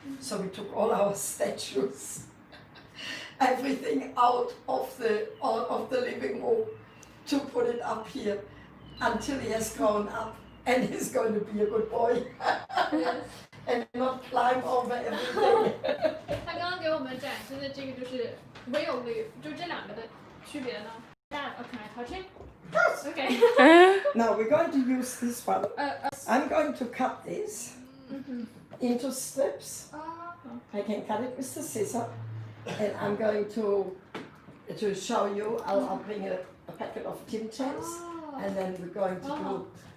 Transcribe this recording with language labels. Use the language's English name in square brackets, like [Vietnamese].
[English] So we took all our statues, everything out of the living room to put it up here until he has grown up and he's going to be a good boy Yes. and not climb over everything. [Chinese] 他刚刚给我们展示的这个就是 [English] real leaf， [Chinese] 就这两个的区别呢。 [English] That, can I touch it? Okay. 嗯， Now we're going to use this one. Uh, I'm going to cut this into strips. I can cut it with the scissor, and I'm going to show you. I'll bring a packet of Tim Tams, and then we're going to do.